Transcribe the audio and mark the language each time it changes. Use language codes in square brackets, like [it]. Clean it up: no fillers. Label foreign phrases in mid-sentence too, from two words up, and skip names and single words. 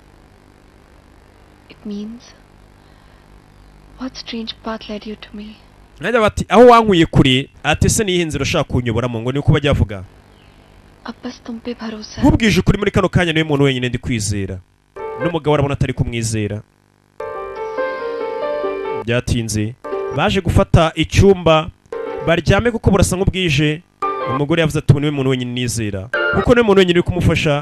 [en] It means, what strange path led you to me? [rw] Najya bati aho wankuye kure ate se niyihe nzira ushaka kunyoboramo ngo niko bajya bavuga. [hi] अब बस तुम पे भरोसा है. [rw] Nkubwije ukuri muri kano kanya niwe muntu wenyine ndi kwizera. N'umugabo arabona atari kumwizera. Byatinze baje gufata icyumba baryame kuko burasa nk'ubwije. Umugore yavuze ati niwe muntu wenyine nizera kuko niwe muntu wenyine uri kumufasha.